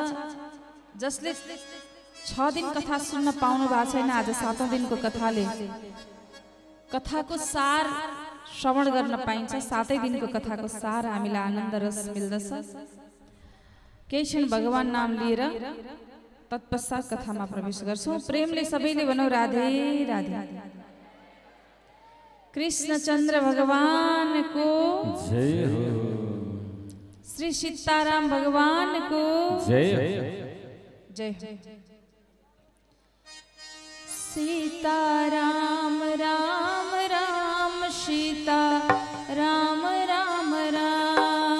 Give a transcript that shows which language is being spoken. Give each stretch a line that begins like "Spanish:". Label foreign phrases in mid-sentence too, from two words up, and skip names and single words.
Nepali: जसले 6 दिन कथा सुन्न पाउनु भएको छैन, आज 7औं दिनको कथाले कथाको सार श्रवण गर्न पाइन्छ। 7 दिनको कथाको सार हामीलाई आनन्द रस मिल्दछ। केही क्षण भगवान नाम लिएर तत्पश्चात कथामा प्रवेश गर्छौं। प्रेमले सबैले भनौं राधे राधे। कृष्णचंद्र भगवान को जय हो। श्री सीताराम भगवान को जय हो। जय हो। सीताराम राम राम सीता राम राम राम।